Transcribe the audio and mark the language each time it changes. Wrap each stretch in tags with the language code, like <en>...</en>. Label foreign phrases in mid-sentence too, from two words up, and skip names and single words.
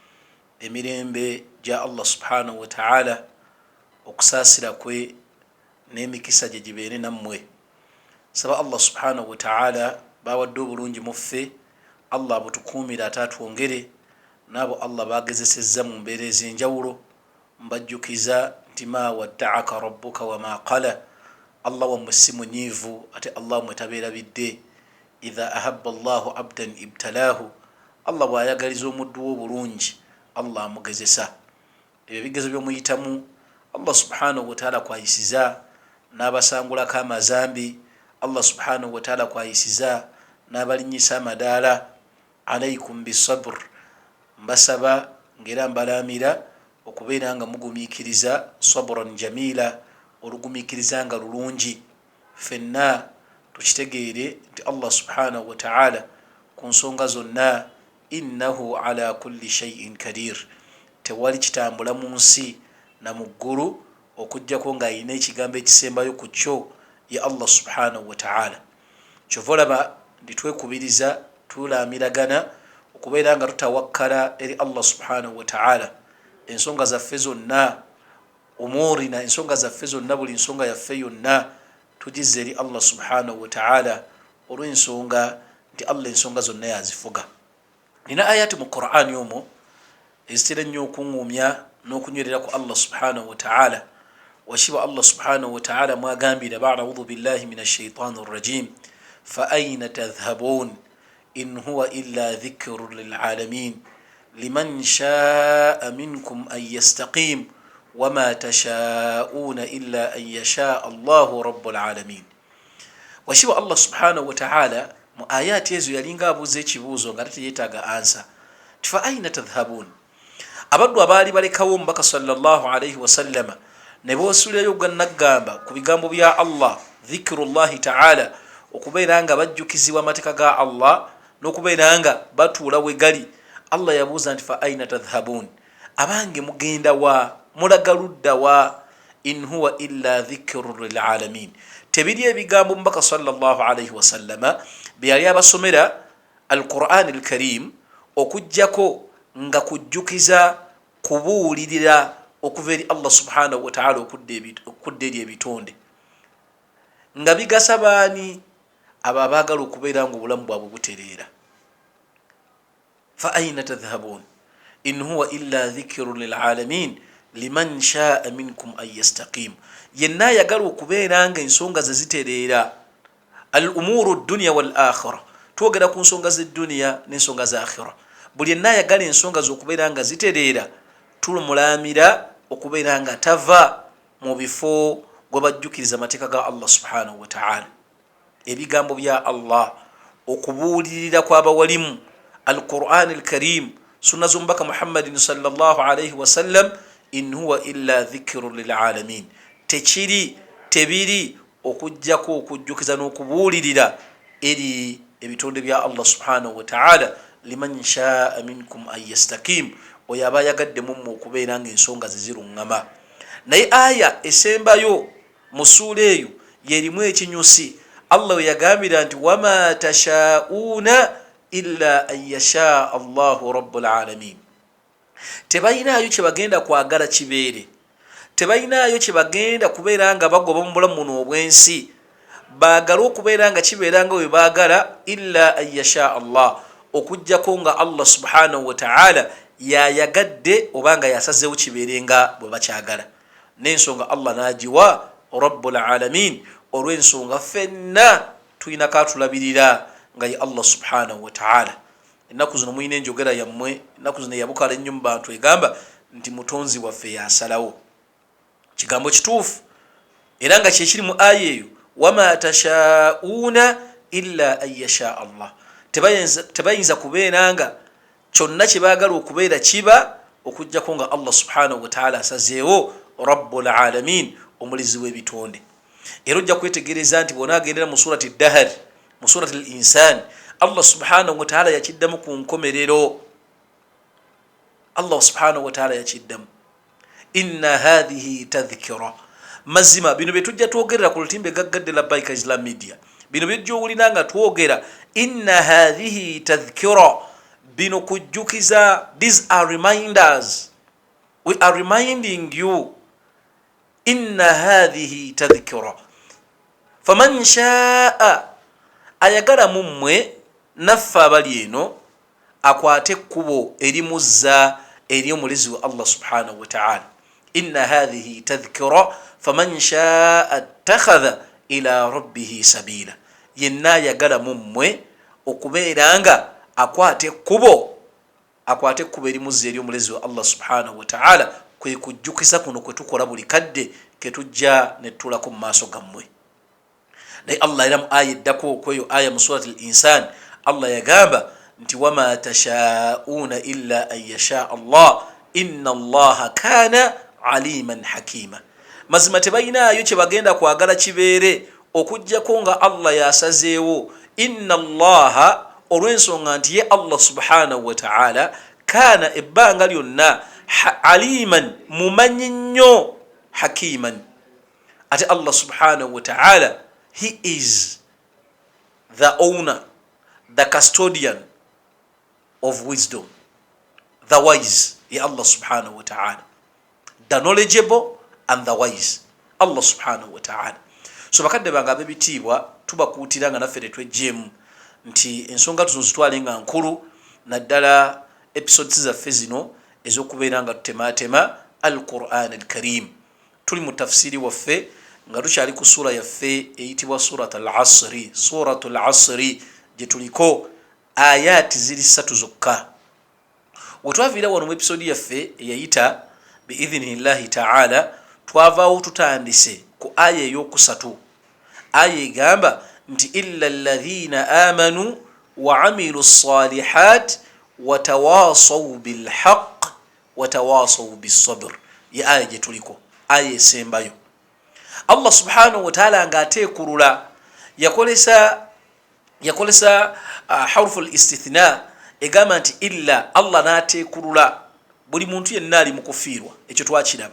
<lg>emirembe gya</lg> <ar>الله سبحانه وتعالى</ar> <lg>okusaasira kwe n'emikisa gye gibeere nammwe saba</lg> <ar>الله سبحانه وتعالى</ar> <lg>bawadde obulungi muffe Allah butukuumira ate atwongere nabo Allah bagezesezza mu mbeera ez'enjawulo mbajjukiza nti ma</lg> <ar>ودعك ربك وما قلى الله</ar> <lg>wammwe si munyiivu ate Allah wammwe tabeerabidde</lg> <ar>إذا أحب الله عبدا ابتلاه</ar> <lg>Allah bw'ayagaliza omuddu we obulungi Allah amugezesa ebyo ebigezo by'omuyitamu</lg> <ar>الله سبحانه وتعالى</ar> <lg>kwayisiza n'abasangulako amazambi</lg> <ar>الله سبحانه وتعالى</ar> <lg>kwayisiza n'abalinyisa amadaala</lg> <ar>عليكم بالصبر</ar> <lg>mbasaba ngera mbalamira okubeera nga mugumiikiriza</lg> <ar>صبرا جميلا</ar> <lg>olugumiikiriza nga lulungi fenna tukitegeere nti</lg> <ar>الله سبحانه وتعالى</ar> <lg>ku nsonga zonna</lg> <ar>إنه على كل شيء قدير</ar> <lg>tewali kitambula mu nsi na mu ggulu okujjako ng'ayina ekigambo ekisembayo ku kyo ya</lg> <ar>الله سبحانه وتعالى</ar> <lg>kyova olaba ndi twekubiriza tulaamiragana okubeera nga tutawakkala eri</lg> <ar>الله سبحانه وتعالى</ar> <lg>ensonga zaffe zonna umurina ensonga zaffe zonna buli nsonga yaffe yonna tugize eri</lg> <ar>الله سبحانه وتعالى</ar> <lg>olw'ensonga nti Allah ensonga zonna yazifuga. Nina ayati mu Qur'ani omwo ezitera nnyo okuŋŋumya n'okunywerera ku</lg> <ar>الله سبحانه وتعالى washiba الله سبحانه وتعالى mwagambira أعوذ بالله من الشيطان الرجيم فأين تذهبون إن هو إلا ذكر للعالمين لمن شاء منكم أن يستقيم وما تشاؤون إلا أن يشاء الله رب العالمين.</ar> <lg>Washiba</lg> <ar>الله سبحانه وتعالى</ar> <lg>mu ayati ezo yalinga abuuza ekibuuzo nga teyeetaaga ansa</lg> <ar>فأين تذهبون</ar> <lg>abaddu abaali balekawo omubaka</lg> <ar>صلى الله عليه</ar> <lg>wasallama ne boosuulayo gannaggamba ku bigambo bya Allah</lg> <ar>ذكر الله تعالى</ar> <lg>okubeera nga bajjukizibwa amateeka ga Allah n'okubeera nga batuula we gali Allah yabuuza nti</lg> <ar>فأين تذهبون</ar> <lg>abange mugenda wa mulaga ludda wa</lg> <ar>إن هو إلا ذكر للعالمين</ar> <lg>tebiri ebigambo mbaka</lg> <ar>صلى الله عليه وسلم</ar> <lg>byali abasomera</lg> <ar>القرآن الكريم</ar> <lg>okujjako nga kujjukiza kubuulirira okuva eri</lg> <ar>الله سبحانه وتعالى</ar> <lg>okudda eri ebitonde nga bigasa baani abo abaagala okubeera nga obulamu bwabwe butereera.</lg> <ar>فأين تذهبون إن هو إلا ذكر للعالمين لمن شاء منكم أن يستقيم</ar> <lg>yenna ayagala okubeera nga ensonga ze zitereera</lg> <ar>الأمور دنيا والآخرة</ar> <lg>twogera ku nsonga z'edduniya n'ensonga za akhirah buli yenna ayagala ensonga z'okubeera nga zitereera tulumulamira okubeera nga tava mu bifo gwe bajjukiriza amateeka ga</lg> <ar>الله سبحانه وتعالى</ar> <lg>ebigambo bya Allah okubuulirira kw'abawalimu</lg> <ar>القرآن الكريم</ar> <lg>sunna z'omubaka Muhammadin</lg> <ar>صلى الله عليه وسلم إن هو إلا ذكر للعالمين</ar> <lg>tebiri okujjako okujjukiza n'okubuulirira eri ebitonde bya</lg> <ar>الله سبحانه وتعالى لمن شاء منكم أن يستقيم</ar> <lg>oyo aba ayagaddemu mmwe okubeera nga ensonga zeziruŋŋama. Naye aya esembayo mu ssuula eyo yerimu ekinyusi Allah we yagambira nti</lg> <ar>وما تشاؤون إلا أن يشاء الله رب العالمين</ar> <lg>tebalinayo kye bagenda kwagala kibeere tebalinayo kye bagenda kubeera nga bagoba mu bulamu buno obw'ensi baagala okubeera nga kibeera nga we baagala</lg> <ar>إلا أن يشاء الله</ar> <lg>okujjako nga</lg> <ar>الله سبحانه وتعالى</ar> <lg>yayagadde obanga yasazeewo kibeere nga bwe bakyagala n'ensonga Allah n'agiwa</lg> <ar>رب العالمين</ar> <lg>olw'ensonga ffenna tulina katulabirira nga ye</lg> <ar>الله سبحانه وتعالى.</ar> <lg>Ennaku zino muyina enjogera yammwe ennaku zino yabukala ennyo mu bantu egamba nti mutonzi waffe yasalawo kigambo kituufu era nga kyekiri mu aya eyo</lg> <ar>وما تشاؤون إلا أن يشاء الله.</ar> <lg>Tebayinza kubeera nga kyonna kyebaagala okubeera kiba okujjako nga</lg> <ar>الله سبحانه وتعالى</ar> <lg>asazeewo</lg> <ar>رب العالمين,</ar> <lg>omulizi w'ebitonde. Era ojja kwetegereza nti bwonaagendera mu</lg> <ar>سورة الدهر,</ar> <lg>mu</lg> <ar>سورة الإنسان, الله سبحانه وتعالى</ar> <lg>yakiddamu ku nkomerero.</lg> <ar>الله سبحانه وتعالى yakiddamu إن هذه تذكرة.</ar> <lg>Mazima bino byetujja twogerera ku lutimbe gaggadde Labbaika Islam Media, bino byojja owulira nga twogera</lg> <ar>إن هذه تذكرة,</ar> <lg>bino kujjukiza.</lg> <en>These are reminders, we are reminding you.</en> <ar>إن هذه تذكرة فمن شاء,</ar> <lg>ayagala mummwe naffe abali eno akwate ekkubo erimuzza eri omulizi wa</lg> <ar>الله سبحانه وتعالى. إن هذه تذكرة فمن شاء اتخذ إلى ربه سبيلا,</ar> <lg>yenna ayagala mummwe okubeera nga akwate ekkubo erimuzza eri omulizi wa</lg> <ar>الله سبحانه وتعالى,</ar> <lg>kwe kujjukisa kuno kwe tukola buli kadde ke tujja ne tutulako mu maaso gammwe. Naye Allah era mu aya eddako kweyo aya mu</lg> <ar>سورة الإنسان,</ar> <lg>Allah yagamba nti</lg> <ar>وما تشاؤون إلا أن يشاء الله إن الله كان عليما حكيما.</ar> <lg>Mazima tebayinaayo kye bagenda kwagala kibeere okujjako nga Allah yasazeewo.</lg> <ar>إن الله,</ar> <lg>olw'ensonga nti ye</lg> <ar>الله سبحانه وتعالى كان</ar> <lg>ebbanga lyonna aliman, mumanyi nnyo, hakiman, ate</lg> <ar>الله سبحانه وتعالى</ar> <en>he is the owner, the custodian of wisdom, the wise.</en> <ar>يا الله سبحانه وتعالى,</ar> <en>the knowledgeable and the wise,</en> <ar>الله سبحانه وتعالى.</ar> <lg>So bakadde bange ab'ebitiibwa tubakuutira nga naffe tetwejjeemu nti ensonga tuno zitwale nga nkulu, naddala episodes zaffe zino ez'okubeera nga tutematema</lg> <ar>القرآن الكريم.</ar> <lg>Tuli mu tafsiri waffe nga tukyali ku sura yaffe eyitibwa</lg> <ar>سورة العصر. سورة العصر</ar> <lg>gye tuliko ayati ziri 3 zokka. Wetwaviira wano mu episodi yaffe eyayita</lg> <ar>بإذن الله تعالى,</ar> <lg>twavaawo tutandise ku aya ey'okusatu. Aya egamba nti</lg> <ar>إلا الذين آمنوا وعملوا الصالحات وتواصوا بالحق وتواصوا بالصبر.</ar> <lg>Ye aya gye tuliko, aya esembayo.</lg> <ar>الله سبحانه وتعالى</ar> <lg>nga ateekulula yakolesa</lg> <ar>حرف الاستثناء,</ar> <lg>egamba nti illa. Allah n'ateekulula buli muntu yenna ali mu kufiirwa, ekyo twakiraba.</lg>